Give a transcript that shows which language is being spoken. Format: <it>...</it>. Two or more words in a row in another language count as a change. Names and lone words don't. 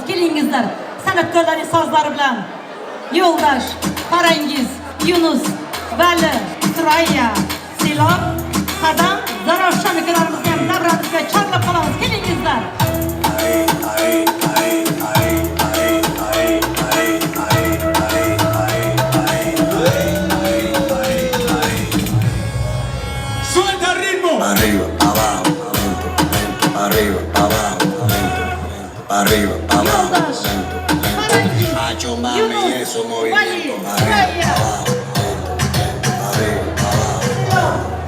<uz>Kelingizlar, san'atkorlarning sozlari bilan. Yo'ldosh, Parangiz, Yunus, Vali, Surayya, Selob, Qadam, Zarafshon akalarimizni ham davramizga chorlab qolamiz. Kelingizlar.</uz> <es>Arriba, abajo, lento, lento, arriba, abajo, lento, lento, arriba, abajo, lento, macho, mami, eso movimiento, arriba, abajo, lento, arriba, abajo,</es>